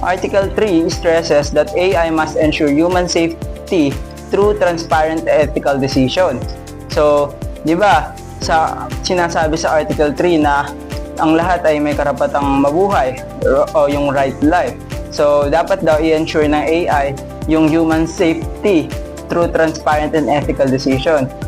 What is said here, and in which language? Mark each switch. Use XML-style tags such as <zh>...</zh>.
<en>Article 3 stresses that AI must ensure human safety through transparent ethical decisions.</en> <tl>So, di ba, sinasabi sa Article 3 na ang lahat ay may karapatang mabuhay o yung right to life. So, dapat daw i-ensure ng AI yung</tl> <en>human safety through transparent and ethical decision.</en>